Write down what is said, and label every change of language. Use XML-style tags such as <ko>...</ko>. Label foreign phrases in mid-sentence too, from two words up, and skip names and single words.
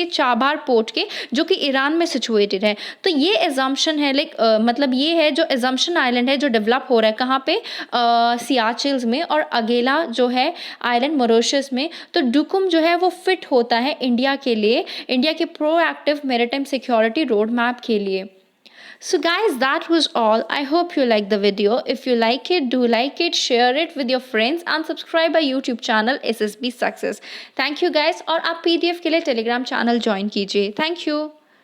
<hi>चाबार पोर्ट के जो कि ईरान में सिचुएटेड है. तो ये एजम्पशन है लाइक मतलब ये है जो एजम्पशन आइलैंड है जो डेवलप हो रहा है कहाँ पे? सियाचिल्स में और अगेला जो है आइलैंड मॉरिशस में. तो डुकुम जो है वो फिट होता है इंडिया के लिए, इंडिया के</hi> <en>proactive maritime security road map</en> <hi>के लिए.</hi> <en>So guys, that was all. I hope you like the video. If you like it, do like it, share it with your friends and subscribe our YouTube channel SSB Success. Thank you guys</en> <hi>और आप PDF के लिए</hi> <en>Telegram channel join कीजिए. Thank you.</en>